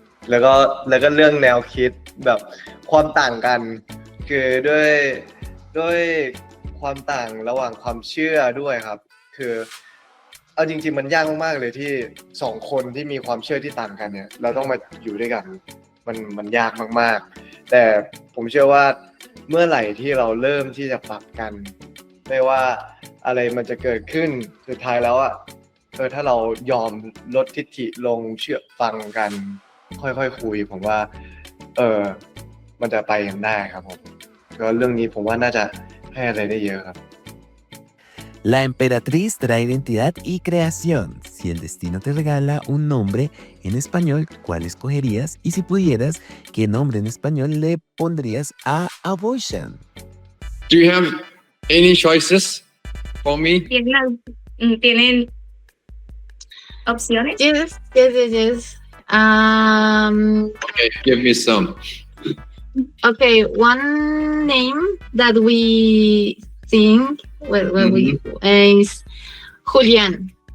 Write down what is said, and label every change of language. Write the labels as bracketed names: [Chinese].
[Thai] แล้วก็เรื่องแนวคิดแบบความต่างกัน คือด้วยความต่างระหว่างความเชื่อด้วยครับ คือเอาจริงๆมันยากมากๆเลยที่สองคนที่มีความเชื่อที่ต่างกันเนี่ย เราต้องมาอยู่ด้วยกันมันยากมากๆ แต่ผมเชื่อว่าเมื่อไหร่ที่เราเริ่มที่จะปรับกัน ไม่ว่าอะไรมันจะเกิดขึ้นสุดท้ายแล้ว ถ้าเรายอมลดทิฐิลงเชื่อฟังกัน ค่อยๆคุยผมว่ามันจะไปกันได้ครับผมก็เรื่องนี้ผมว่าน่าจะให้อะไรได้เยอะครับ [Spanish] La emperatriz trae identidad y creación. Si el destino te regala un nombre en español, ¿cuál escogerías? Y si pudieras, ¿qué nombre en español le pondrías a Abortion? [English] Do you have any choices for me? [Spanish] ¿Tienen opciones? [English] Yes. Okay, give me some. Okay, one name that we think we is Julian.